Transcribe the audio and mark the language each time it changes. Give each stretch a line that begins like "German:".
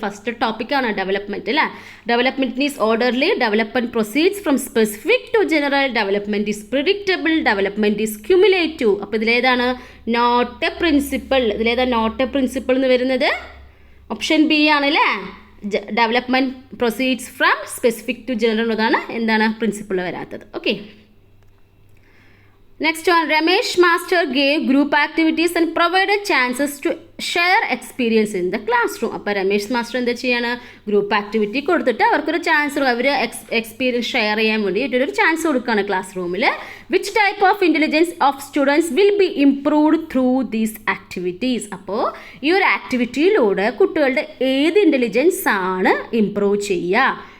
Malayalam: First ടോപ്പിക്കാണ് development അല്ലേ.
English: Development is orderly, development proceeds from specific to general, development is predictable, development is cumulative.
Malayalam: അപ്പോൾ ഇതിലേതാണ് not A principle? ഇതിലേതാ not A principle എന്ന് വരുന്നത്? Option B ആണല്ലേ. Development proceeds from specific to general എന്നതാണ് എന്താണ് principle വരാത്തത്.
English: Okay, next one, Ramesh Master gave group activities and provided chances to share experience in the classroom.
Malayalam: അപ്പോൾ Ramesh master എന്താ ചെയ്യാണ്? Group activity കൊടുത്തിട്ട് അവർക്കൊരു ചാൻസ്, അവർ എക്സ്പീരിയൻസ് ഷെയർ ചെയ്യാൻ വേണ്ടി ഒരു ചാൻസ് കൊടുക്കുകയാണ് ക്ലാസ് റൂമിൽ.
English: Which type of intelligence of students will be improved through these activities?
Malayalam: അപ്പോൾ ഈ ഒരു ആക്ടിവിറ്റിയിലൂടെ കുട്ടികളുടെ ഏത് ഇൻ്റലിജൻസ് ആണ് ഇംപ്രൂവ് ചെയ്യുക?